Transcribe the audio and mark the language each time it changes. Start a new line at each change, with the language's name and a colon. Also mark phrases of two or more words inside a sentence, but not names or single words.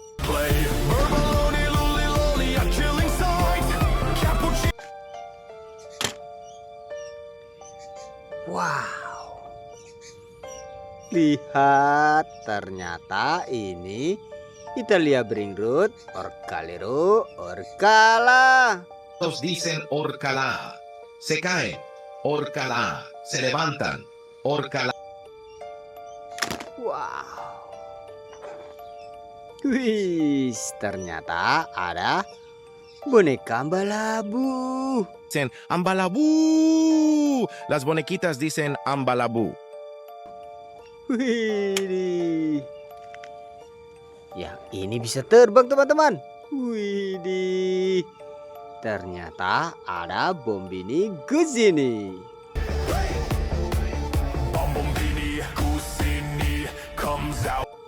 Indonesian: Wow. Lihat, ternyata ini Italia Bringrut Orcalero Orcala.
Spanish: Todos dicen orcala. Se caen. Orcala. Se levantan. Orcala. Wow.
Indonesian: Wih, ternyata ada boneka balabu.
Spanish: Dicen ambalabu. Las bonequitas dicen ambalabu. Wih.
Indonesian: Yang ini bisa terbang teman-teman. Widih. Ternyata ada Bombini Guzini.
English: Bombini Guzini comes out.